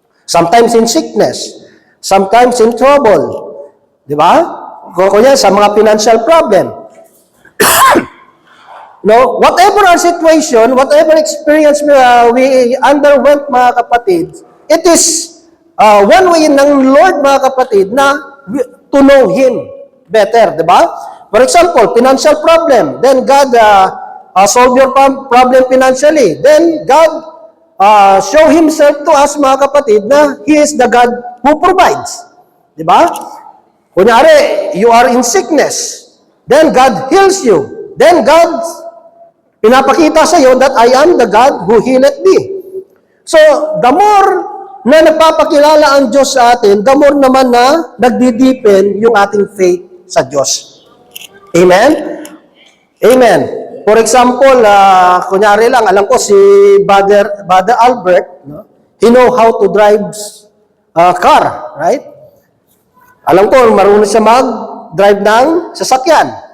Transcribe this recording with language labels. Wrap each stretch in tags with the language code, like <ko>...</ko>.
<en>Sometimes in sickness, sometimes in trouble. Di ba?</en> <tl>Kunya sa mga financial problem.</tl> <en>No, whatever our situation, whatever experience we underwent,</en> <tl>mga kapatid,</tl> <en>it is one way ng Lord, mga kapatid, na to know Him better, di ba? For example, financial problem. Then God solve your problem financially. Then God show Himself to us,</en> <tl>mga kapatid,</tl> <en>na He is the God who provides. Di ba?</en> <tl>Kunyari,</tl> <en>you are in sickness. Then God heals you. Then God</en> <tl>pinapakita sa iyo</tl> <en>that I am the God who healeth thee.</en> <tl>So,</tl> <en>the more</en> <tl>na nagpapakilala ang Diyos sa atin, the more naman na nagdideepen yung ating faith sa Diyos.</tl> <en>Amen? Amen. For example,</en> <tl>kunyari lang, alam ko si</tl> <en>Brother Albert, no? He know how to drive car, right?</en> <tl>Alam ko, marunong siya mag-drive ng sasakyan.</tl>